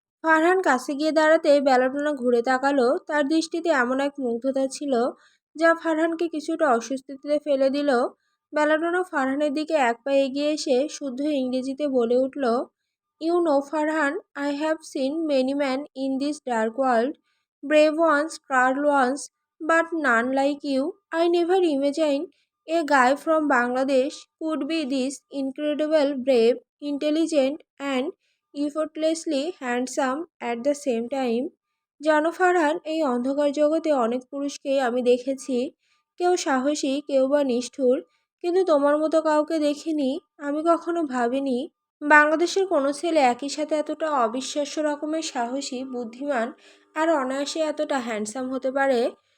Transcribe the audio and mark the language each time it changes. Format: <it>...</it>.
<bn>ফারহান কাছে গিয়ে দাঁড়াতে বেলাডোনা ঘুরে তাকালো। তার দৃষ্টিতে এমন এক মুগ্ধতা ছিল যা ফারহানকে কিছুটা অস্বস্তিতে ফেলে দিল। বেলাডোনা ফারহানের দিকে এক পা এগিয়ে এসে শুদ্ধ ইংরেজিতে বলে উঠল,</bn> <en>You know Farhan, I have seen many man in this dark world, brave ones, proud ones, but none like you. I never imagined a guy from Bangladesh could be this incredible, brave, intelligent, and effortlessly handsome at the same time.</en> <bn>জানো ফারহান, এই অন্ধকার জগতে অনেক পুরুষকেই আমি দেখেছি, কেউ সাহসী, কেউ বা নিষ্ঠুর, কিন্তু তোমার মতো কাউকে দেখিনি। আমি কখনো ভাবিনি বাংলাদেশের কোনো ছেলে একই সাথে এতটা অবিশ্বাস্য রকমের সাহসী, বুদ্ধিমান আর অনায়াসে এতটা হ্যান্ডসাম হতে পারে।</bn>